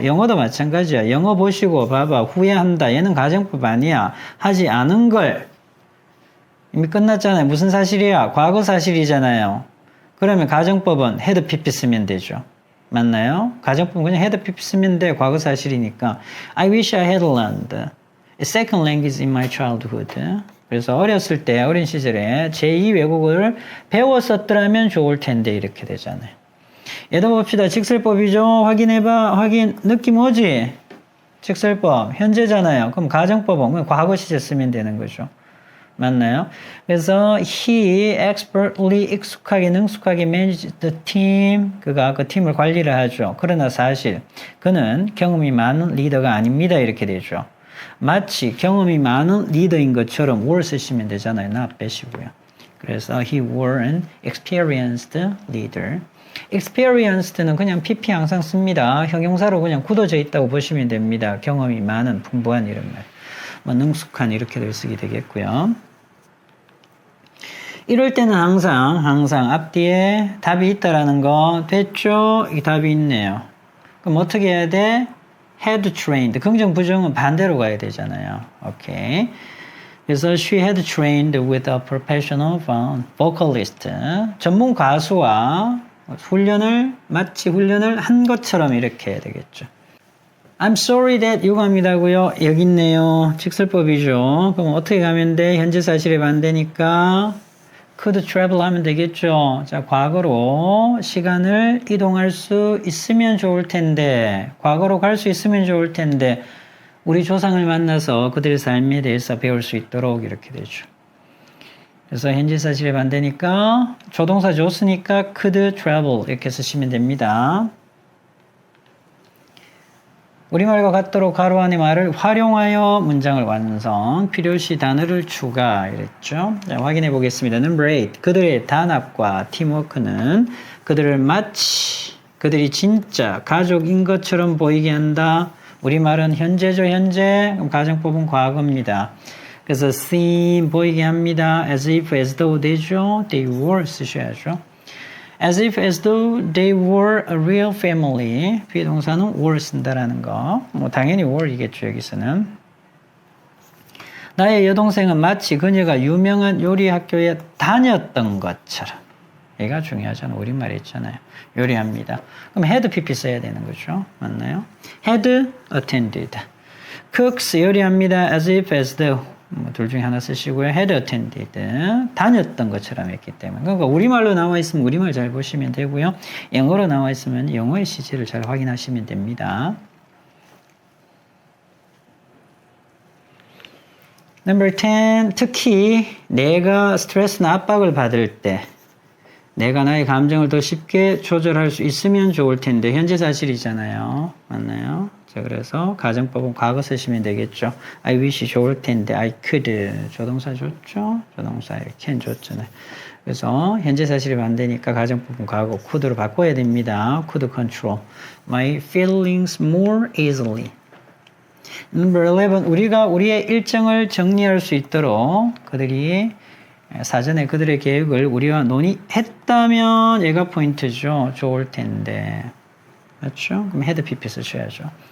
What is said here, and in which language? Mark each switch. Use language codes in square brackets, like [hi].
[ko] 영어도 마찬가지야. 영어 보시고 봐봐. 후회한다. 얘는 가정법 아니야. 하지 않은 걸 이미 끝났잖아요. 무슨 사실이야? 과거 사실이잖아요. 그러면 가정법은 had PP 쓰면 되죠. 맞나요? 가정법은 그냥 had PP 쓰면 돼. 과거 사실이니까. [en] I wish I had learned a second language in my childhood. [ko] 그래서 어렸을 때, 어린 시절에 제2 외국어를 배웠었더라면 좋을 텐데 이렇게 되잖아요. 얘도 봅시다. 직설법이죠. 확인해봐. 확인. 느낌 오지? 직설법. 현재잖아요. 그럼 가정법은 그냥 과거 시제 쓰면 되는 거죠. 맞나요? [en] 그래서 he expertly [ko] 익숙하게 능숙하게 [en] managed the team. [ko] 그가 그 팀을 관리를 하죠. 그러나 사실 그는 경험이 많은 리더가 아닙니다. 이렇게 되죠. 마치 경험이 많은 리더인 것처럼 were 쓰시면 되잖아요. not 빼시고요. 그래서 [en] he were an experienced leader. [ko] experienced는 그냥 PP 항상 씁니다. 형용사로 그냥 굳어져 있다고 보시면 됩니다. 경험이 많은, 풍부한 이런 말. 뭐 능숙한 이렇게도 쓰게 되겠고요. 이럴 때는 항상 앞뒤에 답이 있다라는 거 됐죠? 이 답이 있네요. 그럼 어떻게 해야 돼? had trained. 긍정 부정은 반대로 가야 되잖아요. 오케이. 그래서 [en] she had trained with a professional vocalist. [ko] 전문 가수와 마치 훈련을 한 것처럼 이렇게 해야 되겠죠. [en] I'm sorry that [ko] 이거 합니다고요. 여기 있네요. 직설법이죠. 그럼 어떻게 가면 돼? 현재 사실에 반대니까 could travel 하면 되겠죠. 자, 과거로 시간을 이동할 수 있으면 좋을 텐데, 과거로 갈 수 있으면 좋을 텐데, 우리 조상을 만나서 그들의 삶에 대해서 배울 수 있도록 이렇게 되죠. 그래서 현재 사실에 반대니까 조동사 줬으니까 could travel 이렇게 쓰시면 됩니다. 우리말과 같도록 가로 안의 말을 활용하여 문장을 완성. 필요시 단어를 추가. 이랬죠. 자, 확인해 보겠습니다. [en] Number 8. [ko] 그들의 단합과 팀워크는 그들을 마치 그들이 진짜 가족인 것처럼 보이게 한다. 우리말은 현재죠, 현재. 그럼 가정법은 과거입니다. 그래서 seem 보이게 합니다. [en] as if, as though [ko] 되죠. [en] they were [ko] 쓰셔야죠. [en] as if, as though they were a real family. [ko] 비동사는 were 쓴다라는 거. 뭐 당연히 were이겠죠, 여기서는. 나의 여동생은 마치 그녀가 유명한 요리 학교에 다녔던 것처럼. 얘가 중요하잖아. 우리말에 있잖아요. 요리합니다. 그럼 had PP 써야 되는 거죠. 맞나요? had attended. cooks 요리합니다. as if, as though. 둘 중에 하나 쓰시고요. had attended. 다녔던 것처럼 했기 때문에. 그러니까 우리말로 나와 있으면 우리말 잘 보시면 되고요. 영어로 나와 있으면 영어의 시제를 잘 확인하시면 됩니다. [en] Number 10. [ko] 특히 내가 스트레스나 압박을 받을 때 내가 나의 감정을 더 쉽게 조절할 수 있으면 좋을 텐데 현재 사실이잖아요. 맞나요? 자, 그래서 가정법은 과거 쓰시면 되겠죠. I wish 좋을 텐데 I could 조동사 줬죠. 조동사 can 줬잖아요. 그래서 현재 사실이 반대니까 가정법은 과거 could로 바꿔야 됩니다. [en] could control my feelings more easily. Number 11. [ko] 우리가 우리의 일정을 정리할 수 있도록 그들이 사전에 그들의 계획을 우리와 논의했다면 얘가 포인트죠. 좋을 텐데. 맞죠? 그럼 had PP 쓰셔야죠.